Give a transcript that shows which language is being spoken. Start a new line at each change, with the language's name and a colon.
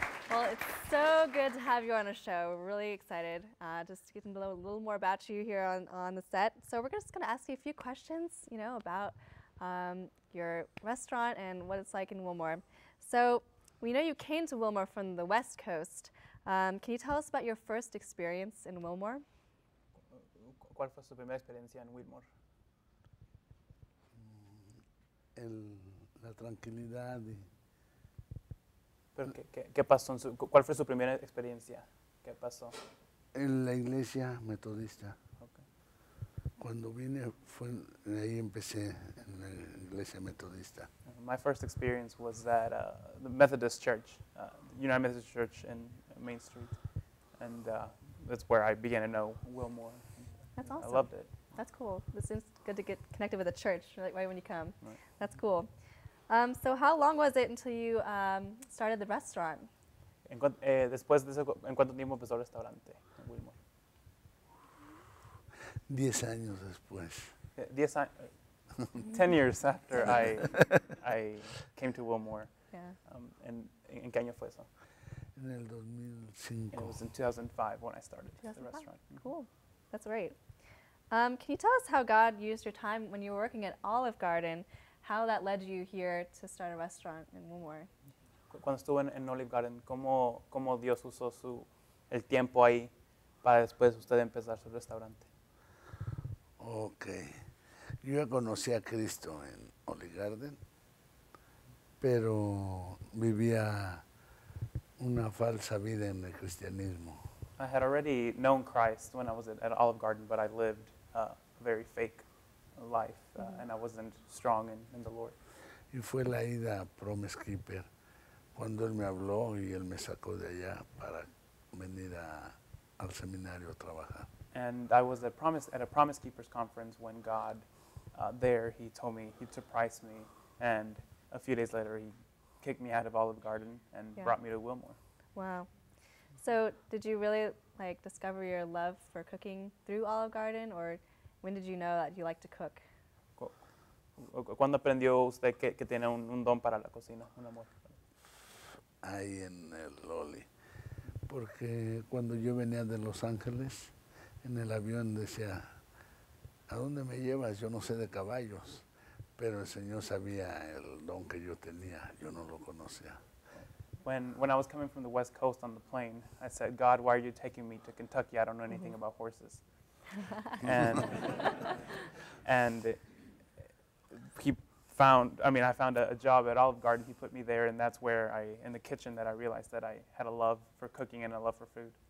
English: Well, it's so good to have you on a show. We're really excited just to get to know a little more about you here on the set. So we're just going to ask you a few questions, you know, about your restaurant and what it's like in Wilmore. So we know you came to Wilmore from the West Coast. Can you tell us about your first experience in Wilmore?
Spanish: ¿Cuál fue su primera experiencia en Wilmore? La tranquilidad y Pero ¿qué pasó? ¿Cuál fue su primera experiencia? ¿Qué pasó? en la iglesia metodista.
English: Okay.
Spanish: Cuando vine, ahí empecé en la iglesia metodista.
English: My first experience was at the Methodist Church, United Methodist Church in Main Street, and that's where I began to know Wilmore. That's awesome. I loved it. That's cool. It's good to get connected with a church right when you come. Right. That's cool. So how long was it until you started the restaurant?
Spanish: Después de eso, ¿en cuánto tiempo empezó el restaurante en Wilmore? 10 años después.
English: 10 years after I came to Wilmore. Yeah.
Spanish: ¿En qué año fue eso? En el 2005.
English: It was in 2005 when I started 2005. the restaurant. Cool. That's great. Can you tell us how God used your time when you were working at Olive Garden, how that led you here to start a restaurant in Wilmore?
Spanish: Cuando estuve en Olive Garden, ¿cómo Dios usó el tiempo ahí para después usted empezar su restaurante? Ok. Yo ya conocí a Cristo en Olive Garden pero vivía una falsa vida en el cristianismo.
English: I had already known Christ when I was at Olive Garden, but I lived a very fake life, and I wasn't strong in the Lord.
Spanish: Y fue la ida a Promise Keeper cuando él me habló y él me sacó de allá para venir al seminario a trabajar.
English: And I was at a Promise Keepers conference when God, there, he told me, he surprised me, and a few days later he kicked me out of Olive Garden and brought me to Wilmore. Wow. So did you really like discover your love for cooking through Olive Garden, or when did you know that you like to cook?
Spanish: ¿Cuándo aprendió usted que tiene un don para la cocina, un amor? Ahí en el Loli. Porque cuando yo venía de Los Ángeles, en el avión decía, ¿a dónde me llevas? Yo no sé de caballos. Pero el Señor sabía el don que yo tenía, yo no lo conocía.
English: When I was coming from the West Coast on the plane, I said, God, why are you taking me to Kentucky? I don't know anything about horses. And he found, I found a job at Olive Garden. He put me there, and that's where in the kitchen, that I realized that I had a love for cooking and a love for food.